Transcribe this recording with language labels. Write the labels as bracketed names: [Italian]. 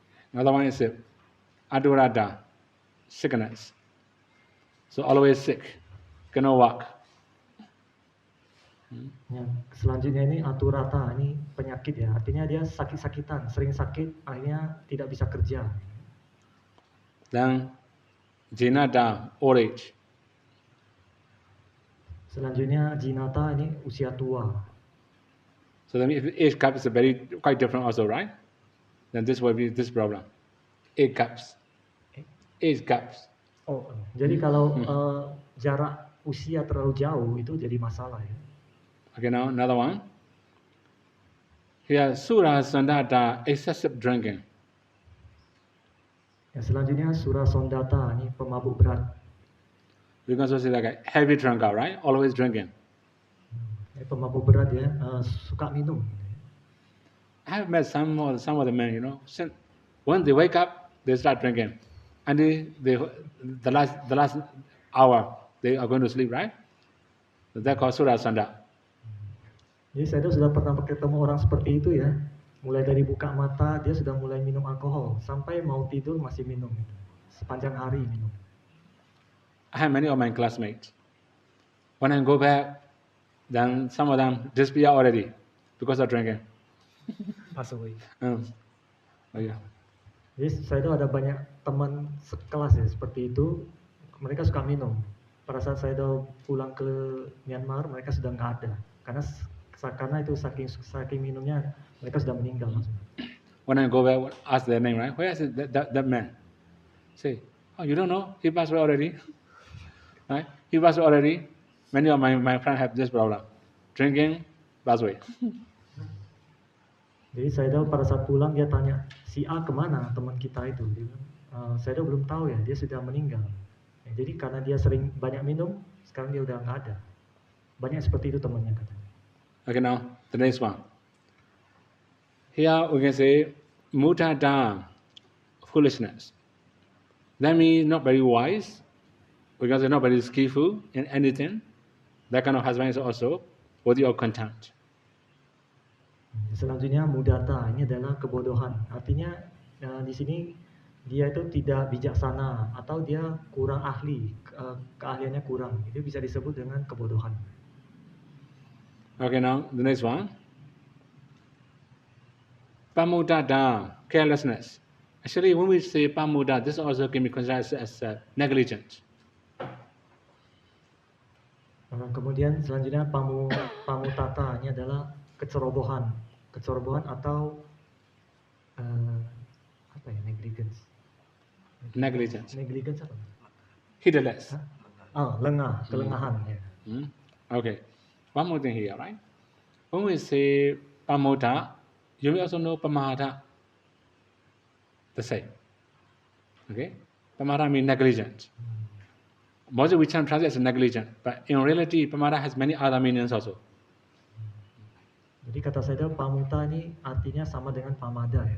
[English] Another one is adurada, sickness. So always sick, cannot walk. [Indonesian] Yang selanjutnya ini aturata, ini penyakit ya, artinya dia sakit-sakitan, sering sakit, akhirnya tidak bisa kerja. [English] Then jinada, old age. [Indonesian] Selanjutnya jinata, ini usia tua. [English] So then if age gap is quite different also, right? Then this will be this problem. Age gaps. Age gaps. [Indonesian] Oh, jadi kalau jarak usia terlalu jauh itu jadi masalah ya. [English] Okay, now another one. Here, Sura Sandata, excessive drinking. [Indonesian] Yang selanjutnya Sura Sondata, ini pemabuk berat. [English] We can also say like a heavy drinker, right? Always drinking. [Indonesian] Pemabuk berat ya, suka minum. [English] I have met some of the men, when they wake up, they start drinking. And the last hour, they are going to sleep, right? So that called Sura Sanda. [Indonesian] Jadi saya sudah pernah ketemu orang seperti itu ya. Mulai dari buka mata, dia sudah mulai minum alkohol. Sampai mau tidur masih minum. Sepanjang hari minum. [English] I have many of my classmates. When I go back, then some of them disappear already because of drinking. Pass away. Oh yeah. [Indonesian] Jadi saya tahu ada banyak teman sekelas ya seperti itu. Mereka suka minum. Pada saat saya udah pulang ke Myanmar, mereka sudah nggak ada. Karena itu saking minumnya, mereka sudah meninggal. [English] When I go back, ask their name, right? Where is that man? Say, oh, you don't know? He passed away already. Right? He passed away already. Many of my friends have this problem. Drinking, busway. [Indonesian] Jadi Saido pada saat pulang dia tanya, si A kemana teman kita itu? Dia bilang, Saido belum tahu ya, dia sudah meninggal. Ya, jadi karena dia sering banyak minum, sekarang dia udah nggak ada. Banyak seperti itu temannya katanya. [English] Okay, now the next one. Here we can say mutata, foolishness. That means not very wise, because they're not very skillful in anything. That kind of husband is also worthy of contempt. [Indonesian] Selanjutnya mudata, ini adalah kebodohan. Artinya di sini dia itu tidak bijaksana atau dia kurang ahli, keahliannya kurang. Itu bisa disebut dengan kebodohan. [English] Okay, now the next one. Pamudada, carelessness. Actually, when we say pamuda, this also can be considered as negligent. [Indonesian] Kemudian selanjutnya pamutata, ini adalah kecerobohan atau apa ya, negligence. Negligence apa? [English] Heedless. [Indonesian] Lengah, kelengahan. Ya. [English] Okay. One more thing here, right? When we say pamuda, you will also know pamada. The same. Okay? Pamada means negligent. Mostly we can translate as negligent, but in reality, pamada has many other meanings also. [Indonesian] Jadi kata saya pamuta ini artinya sama dengan pamada ya.